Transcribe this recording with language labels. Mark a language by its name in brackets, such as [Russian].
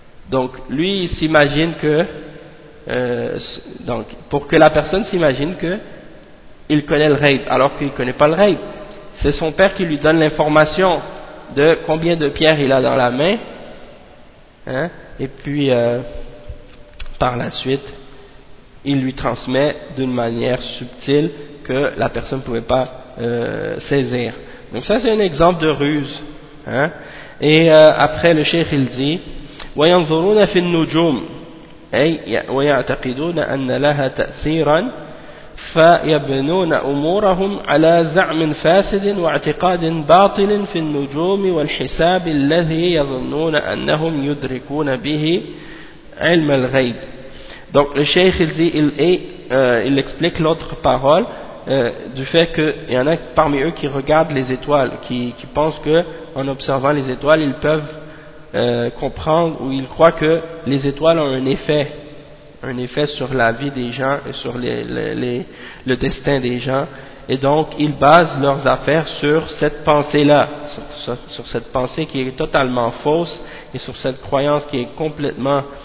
[French] Donc, lui, il s'imagine que pour que la personne s'imagine que il connaît le raid alors qu'il ne connaît pas le raid, c'est son père qui lui donne l'information de combien de pierres il a dans la main, et puis par la suite il lui transmet d'une manière subtile que la personne ne pouvait pas saisir. Donc ça, c'est un exemple de ruse, et après le cheikh il dit [Arabic] وَيَنْظُرُونَ فِي النُّجُومِ أي ويعتقدون أن لها تأثيرا فيبنون أمورهم على زعم فاسد واعتقاد باطل في النجوم والحساب الذي يظنون أنهم يدركون به علم الغيب. [French] Donc le cheikh il explique l'autre parole du fait qu'il y en a parmi eux qui regardent les étoiles, qui pensent qu'en observant les étoiles ils peuvent comprendre, ou il croit que les étoiles ont un effet sur la vie des gens et sur le destin des gens, et donc ils basent leurs affaires sur cette pensée-là, sur cette pensée qui est totalement fausse, et sur cette croyance qui est complètement